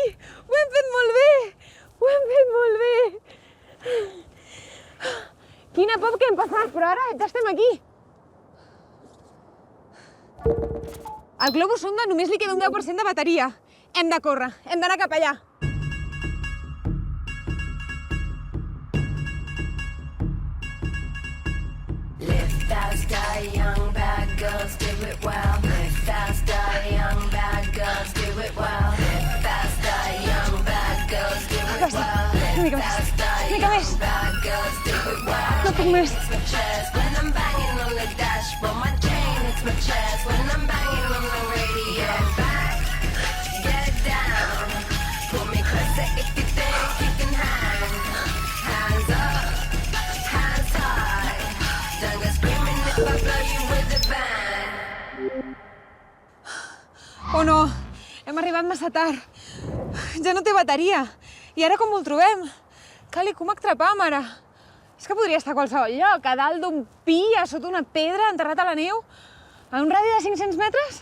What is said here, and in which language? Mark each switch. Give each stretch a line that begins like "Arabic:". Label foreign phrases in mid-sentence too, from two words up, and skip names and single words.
Catalan: Ho hem fet molt bé! Quina por que hem passat, però ara ja estem aquí. Al globus sonda només li queda un 10% de bateria. Hem de córrer, hem d'anar cap allà.
English: Live faster, young bad girls, do it well. Live faster, young bad girls, do it well. Live faster, young bad girls, do it well. Live faster, young bad girls, do it well.
Catalan: No puc més.
English: It's my chest when I'm banging on the dashboard. My chain, it's my chest when I'm banging on the radio. Back, get down. Pull me closer if you think you can hang. Hands up, hands high. Don't go screaming if I blow you with a bang.
Catalan: Oh no, hem arribat massa tard. Ja no té bateria. I ara com ho trobem? Cali, com atrapam ara? És que podria estar a qualsevol lloc, a dalt d'un pi, a sota una pedra, enterrat a la neu, a un radi de 500 metres?